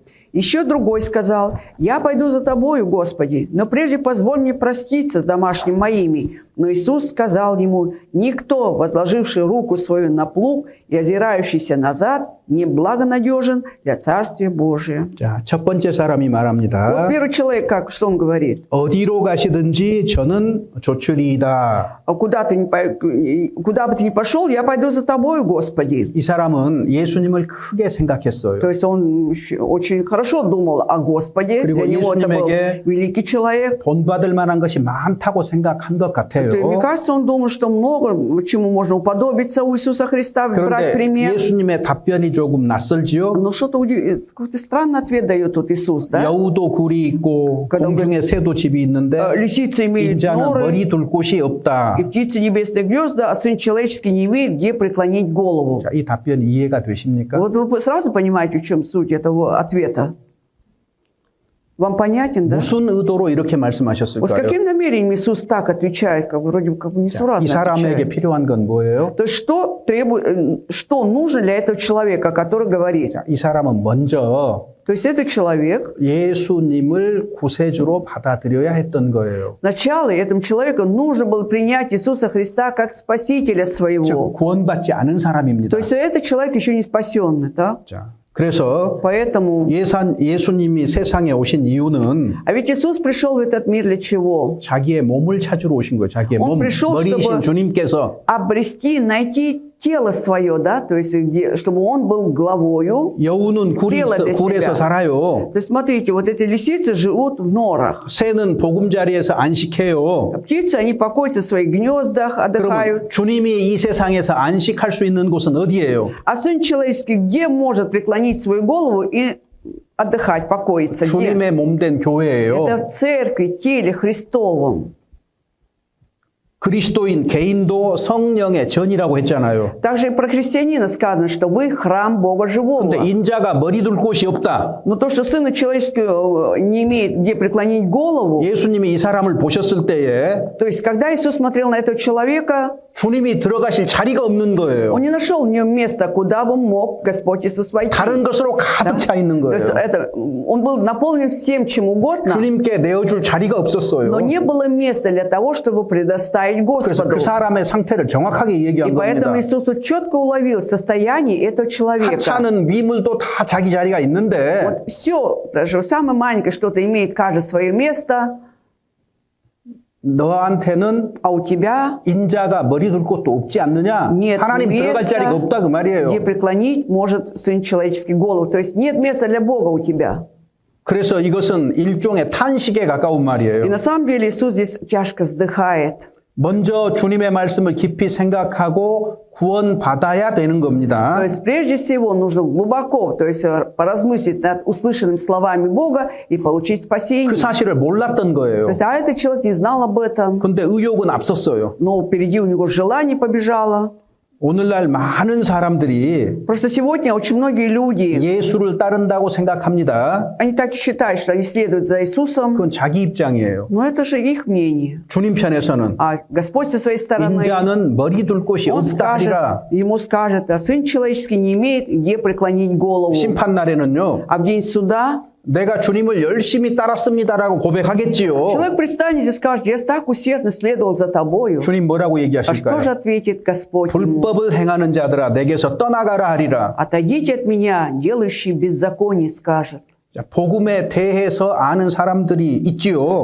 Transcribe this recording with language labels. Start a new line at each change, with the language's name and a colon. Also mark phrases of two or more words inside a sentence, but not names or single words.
Russian: Еще другой сказал: «Я пойду за тобою, Господи, но прежде позволь мне проститься с домашними моими». Но Иисус сказал ему: «Никто, возложивший руку свою на плуг и озирающийся назад, не благонадежен для Царствия Божия».
Korean: 자, 첫 번째 사람이 말합니다.
Russian: Вот первый человек, что он говорит?
Korean: 어디로 가시든지 저는 조출이다.
Russian: Куда бы ты ни пошел, я пойду за тобой, Господи.
Korean: 이 사람은 예수님을 크게 생각했어요.
Russian: То есть он очень хорошо думал о Господе.
Korean: 그리고
Russian: Для него это был
Korean: 예수님에게
Russian: великий человек.
Korean: 본받을 만한 것이 많다고 생각한 것 같아요.
Russian: Мне кажется, он думал, что много чему можно уподобиться у Иисуса Христа, брать
Korean: 그런데
Russian: пример.
Korean: 예수님의 답변이 조금 낯설지요.
Russian: Но что-то какой-то странный ответ дает тут Иисус, да?
Korean: 여우도 굴이 있고
Russian: когда он
Korean: 공중에 새도 집이 있는데
Russian: Лисица имеет
Korean: 인자는
Russian: норы,
Korean: 머리 둘 곳이 없다.
Russian: и птицы небесные гнезда, а сын человеческий не имеет где преклонить голову.
Korean: 자, 이 답변 이해가 되십니까?
Russian: Вот вы сразу понимаете, в чем суть этого ответа. Вам понятен, да?
Korean: 무슨 의도로 이렇게
Russian: Вот с
Korean: 말씀하셨을까요?
Russian: каким намерением Иисус так отвечает, как вроде бы как бы
Korean: 이
Russian: несуразно
Korean: 사람에게
Russian: отвечает?
Korean: 필요한 건 뭐예요?
Russian: То есть что нужно для этого человека, который говорит?
Korean: 자, 이 사람은 먼저
Russian: То есть этот человек,
Korean: 예수님을 구세주로 받아들여야 했던 거예요.
Russian: сначала этому человеку нужно было принять Иисуса Христа как Спасителя
Korean: 즉
Russian: своего.
Korean: 구원받지 않은 사람입니다.
Russian: То есть этот человек еще не спасенный, да?
Korean: 자, 그래서
Russian: Поэтому...
Korean: 예수님이 세상에 오신 이유는
Russian: А ведь Иисус пришел в этот мир для чего?
Korean: 자기의 몸을 찾으러 오신 거예요. 자기의
Russian: Он
Korean: 몸,
Russian: пришел,
Korean: 머리이신
Russian: чтобы
Korean: 주님께서
Russian: обрести, найти тело свое, да, то есть чтобы он был главою.
Korean: 여우는
Russian: тело для
Korean: 굴에서
Russian: себя.
Korean: 살아요.
Russian: То есть смотрите, вот эти лисицы живут в норах.
Korean: 새는 보금자리에서 안식해요.
Russian: А птицы, они покоятся в своих гнездах, отдыхают.
Korean: 그럼 주님이 이 세상에서 안식할 수 있는 곳은 어디예요?
Russian: А Сын Человеческий где может преклонить свою голову и отдыхать, покоиться? Где?
Korean: 주님의 몸된 교회예요.
Russian: Это в церкви, теле Христовом.
Korean: 그리스도인 개인도 성령의 전이라고 했잖아요.
Russian: Также и про христианина сказано, что вы храм Бога живого.
Korean: 근데 인자가 머리 둘 곳이 없다.
Russian: Но то, что Сына Человеческого не имеет где преклонить голову,
Korean: 예수님이 이 사람을 보셨을 때에
Russian: то есть когда Иисус смотрел на этого человека,
Korean: 주님이 들어가실 자리가 없는 거예요.
Russian: Он не нашел в нем места, куда бы мог Господь Иисус войти.
Korean: 다른 것으로 가득 차 있는
Russian: То
Korean: 거예요.
Russian: есть он был наполнен всем чем угодно,
Korean: 주님께 내어줄 자리가 없었어요.
Russian: но не было места для того, чтобы предоставить
Korean: 그래서
Russian: Господу.
Korean: 그 사람의 상태를 정확하게
Russian: И
Korean: 얘기한
Russian: поэтому
Korean: 겁니다.
Russian: Иисус тут четко уловил состояние этого человека.
Korean: 하찮은 미물도 다 자기 자리가 있는데
Russian: Вот все, даже самое маленькое что-то имеет каждое свое место,
Korean: 너한테는
Russian: а у тебя
Korean: 인자가 머리 둘 곳도 없지 않느냐?
Russian: нет
Korean: 하나님 들어갈 자리가
Russian: места,
Korean: 없다 그 말이에요.
Russian: где преклонить может Сын Человеческий голову. То есть нет места для Бога у тебя.
Korean: 그래서 이것은 일종의 탄식에 가까운
Russian: И
Korean: 말이에요.
Russian: на самом деле Иисус здесь тяжко вздыхает.
Korean: 먼저 주님의 말씀을 깊이 생각하고 구원받아야 되는
Russian: То
Korean: 겁니다.
Russian: есть прежде всего нужно глубоко, то есть поразмыслить над услышанными словами Бога и получить спасение.
Korean: 그 사실을 몰랐던
Russian: То
Korean: 거예요.
Russian: есть, а этот человек не знал об этом,
Korean: 근데 의욕은 앞섰어요.
Russian: но впереди у него желание побежало.
Korean: 오늘날 많은 사람들이
Russian: Просто сегодня очень многие люди,
Korean: 예수를 따른다고 생각합니다.
Russian: они так и считают, что они следуют за Иисусом,
Korean: 그건 자기 입장이에요.
Russian: но это же их мнение.
Korean: 주님 편에서는
Russian: А Господь со своей стороны,
Korean: 인자는 머리 둘 곳이
Russian: Он
Korean: 없다
Russian: скажет,
Korean: 하리라.
Russian: ему скажет, а Сын Человеческий не имеет где преклонить голову.
Korean: 심판 날에는요.
Russian: А в день суда
Korean: 내가 주님을 열심히 따랐습니다라고 고백하겠지요.
Russian: человек предстанет и скажет, я так усердно следовал за тобою.
Korean: 주님 뭐라고
Russian: А что
Korean: 얘기하실까요?
Russian: же ответит Господь ему?
Korean: 불법을 행하는 자들아 내게서 떠나가라 하리라.
Russian: Отойдите от меня, делающий беззаконие, скажет.
Korean: 자, 복음에 대해서 아는 사람들이 있지요.